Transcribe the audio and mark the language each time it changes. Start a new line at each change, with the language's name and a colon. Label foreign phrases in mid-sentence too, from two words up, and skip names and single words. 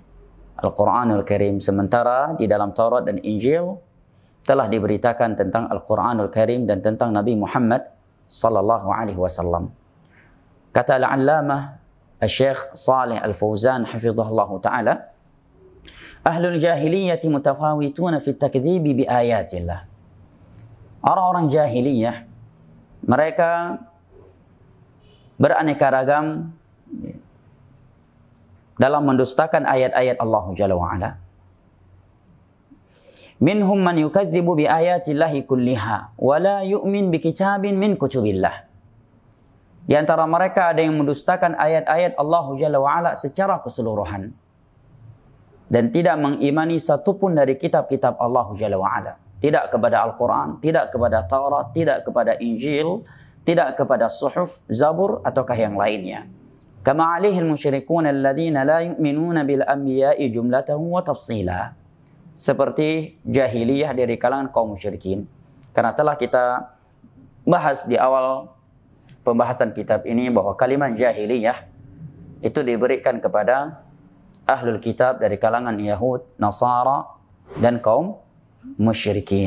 Indonesian: Al-Quranul Karim, sementara di dalam Taurat dan Injil telah diberitakan tentang Al-Quranul Karim dan tentang Nabi Muhammad
Arabic: صلى الله عليه وسلم.
Indonesian: Kata Al-Allamah Al-Syekh Saleh Al-Fauzan
Arabic: حفظه الله تعالى, أهل الجاهلية متفاوتون في تكذيب بآيات الله.
Indonesian: Orang-orang jahiliyah mereka beraneka ragam dalam mendustakan ayat-ayat Allah
Arabic: جل وعلا. منهم من يكذب بآيات الله كلها ولا يؤمن بكتاب من كتب الله.
Indonesian: Di antara mereka ada yang mendustakan ayat-ayat Allah
Arabic: جل وعلا
Indonesian: secara keseluruhan dan tidak mengimani satupun dari kitab-kitab Allah
Arabic: جل وعلا.
Indonesian: Tidak kepada Al-Quran, tidak kepada Taurat, tidak kepada Injil, tidak kepada Suhuf, Zabur ataukah yang lainnya.
Arabic: كما عليه المشركون الذين لا يؤمنون بالأنبياء جملة وتفصيلا.
Indonesian: Seperti jahiliyah dari kalangan kaum musyrikin. Karena telah kita bahas di awal pembahasan kitab ini bahwa kalimat jahiliyah itu diberikan kepada
Arabic: أهل الكتاب
Indonesian: dari kalangan Yahud, Nasara dan kaum musyrikin.